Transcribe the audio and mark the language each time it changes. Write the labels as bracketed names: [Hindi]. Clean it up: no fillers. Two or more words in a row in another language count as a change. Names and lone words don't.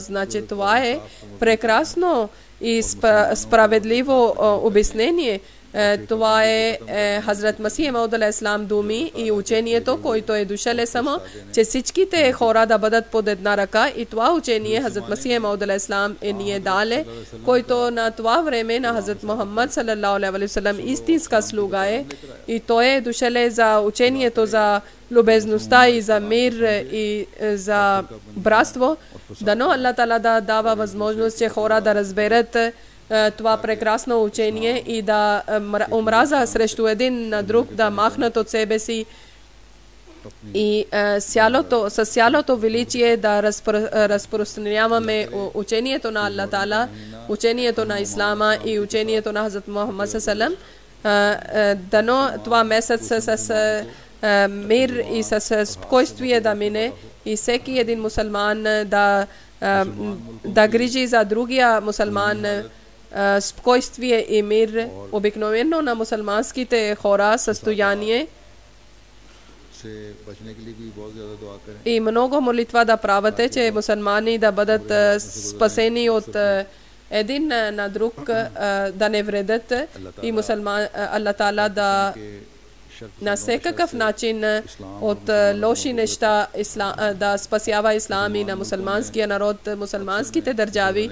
[Bulgarian] Значи това е прекрасно и справедливо обяснение. Това е Хазрат Масих Мауд алейхиссалам думи и учението, който е дошъл само, че всичките хора да бъдат под една ръка, и това учение Хазрат Масих Мауд алейхиссалам ни е дале, който на това време на Хазрат Мухаммад [Arabic] صلى الله عليه وسلم [Bulgarian] истинска слуга е, и той е дошъл за учението за любезността и за мир и за братство. Дано Аллах Таала да дава възможност, че хора да разберат това прекрасно учение и да омраза срещу един на друг, да махнат от себе си и с цялото величие да разпространяваме учението на Аллах Таала, учението на Ислама и учението на Хазрат Мухаммад [Arabic] صلى الله عليه وسلم. [Bulgarian] Дано това месец с мир и с спокойствие да мине и всеки един мусулман да грижи за другия мусулман, спокойствие и мир. Обикновено на мусулманските хора състояние и много молитва да правите, че мусулмани да бъдат спасени от един на друг, да не вредят, и Аллах Таала да на всекакъв начин от лоши неща да спасява ислам и на мусулманския народ, мусулманските държави.